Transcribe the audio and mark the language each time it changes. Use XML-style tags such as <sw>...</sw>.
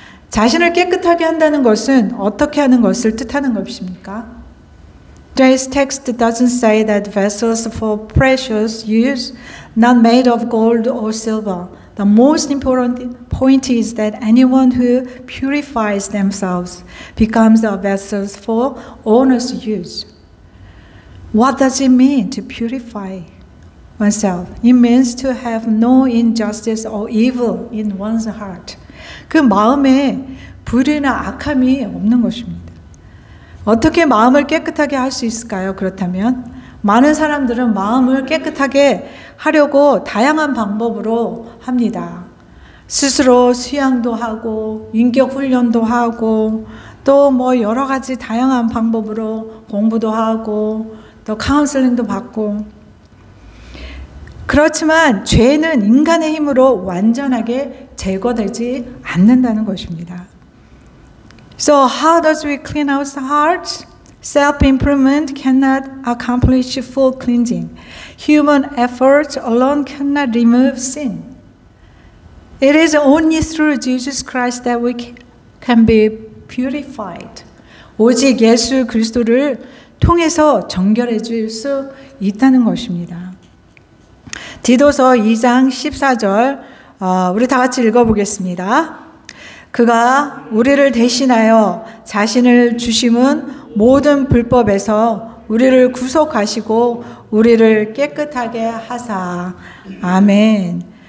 <ko>자신을 깨끗하게 한다는 것은 어떻게 하는 것을 뜻하는 것입니까?</ko> <en>Today's text doesn't say that vessels for precious use, not made of gold or silver. The most important point is that anyone who purifies themselves becomes a vessel for honest use. What does it mean to purify oneself? It means to have no injustice or evil in one's heart.</en> <ko>그 마음에 불의나 악함이 없는 것입니다. 어떻게 마음을 깨끗하게 할 수 있을까요? 그렇다면 많은 사람들은 마음을 깨끗하게 하려고 다양한 방법으로 합니다. 스스로 수양도 하고 인격 훈련도 하고 또 여러 가지 다양한 방법으로 공부도 하고 또 카운슬링도 받고, 그렇지만 죄는 인간의 힘으로 완전하게 제거되지 않는다는 것입니다.</ko> <en>So how does we clean our hearts? Self-improvement cannot accomplish full cleansing. Human efforts alone cannot remove sin. It is only through Jesus Christ that we can be purified.</en> <ko>오직 예수 그리스도를 통해서 정결해 줄 수 있다는 것입니다. 디도서 2장 14절 우리 다 같이 읽어보겠습니다. 그가 우리를 대신하여 자신을 주심은 모든 불법에서 우리를 구속하시고 우리를 깨끗하게 하사. 아멘.</ko>